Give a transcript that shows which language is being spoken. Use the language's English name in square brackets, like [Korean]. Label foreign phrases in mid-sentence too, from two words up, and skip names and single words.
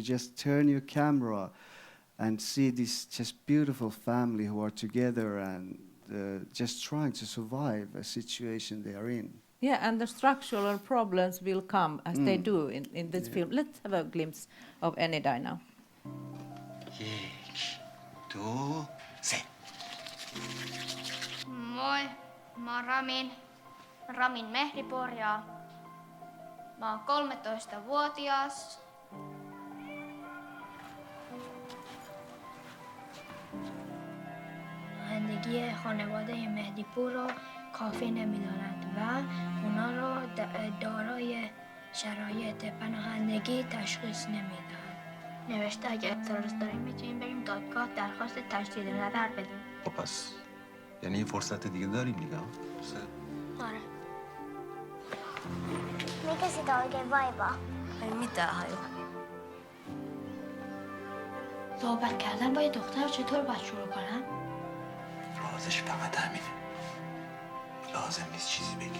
[English] Just turn your camera and see this just beautiful family who are together and just trying to survive a situation they are in. Yeah, and the structural problems will come as they do in this film. Let's have a glimpse of Any Day Now. 1, 2, 3. [Finnish] Moi, mä oon Ramin Mehdipor ja mä oon 13-vuotias. [Persian] زندگی خانواده مهدیپور رو کافی نمی‌دانند و اونا رو دارای شرایط پناهندگی تشخیص نمیدن. نوشته اگه اعتراض داریم میتونیم بریم دادگاه درخواست تجدید نظر بدیم. خب پس یعنی یه فرصت دیگه داریم دیگه. آره. [Finnish] Mikä sitä oikein vaivaa? Ei mitään haju. [Persian] صحبت کردن با یه دختر چطور باید شروع کنم؟ رازش فقط همینه. لازم نیست چیزی بگی.